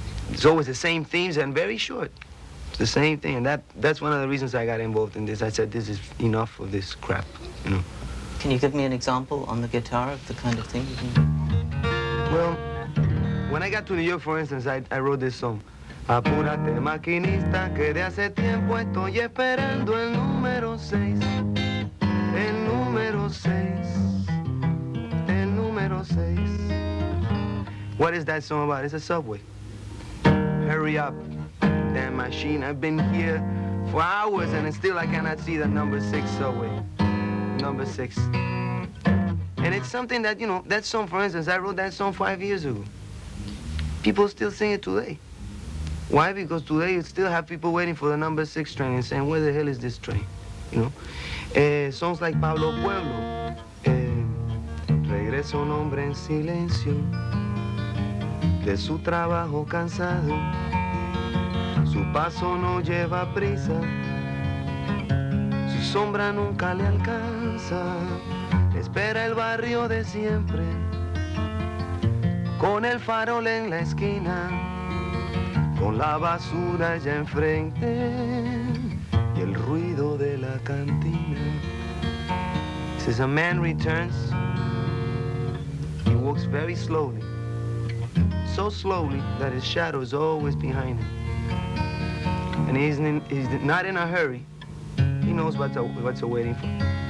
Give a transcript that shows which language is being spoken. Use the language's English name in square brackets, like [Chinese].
[English] It's always the same themes and very short. It's the same thing, and that's one of the reasons I got involved in this. I said, this is enough of this crap, you know. Can you give me an example on the guitar of the kind of thing you can do? Well, when I got to New York, for instance, I wrote this song. [Spanish] Apúrate, maquinista, que de hace tiempo estoy esperando el número 6. El número 6. El número 6. [English] What is that song about? It's a subway. Hurry up, damn machine. I've been here for hours and still I cannot see the number 6 subway. Number 6. And it's something that, you know, that song, for instance, I wrote that song 5 years ago. People still sing it today. Why? Because today you still have people waiting for the number 6 train and saying, where the hell is this train? You know? Songs like Pablo Pueblo. [Spanish] Regresa un hombre en silencio de su trabajo cansado. Su paso no lleva prisa. Su sombra nunca le alcanza. Espera el barrio de siempre, con el farol en la esquina, con la basura ya enfrente y el ruido de la cantina. [English] It says a man returns, he walks very slowly, so slowly that his shadow is always behind him. And he's not in a hurry. He knows what's awaiting for him.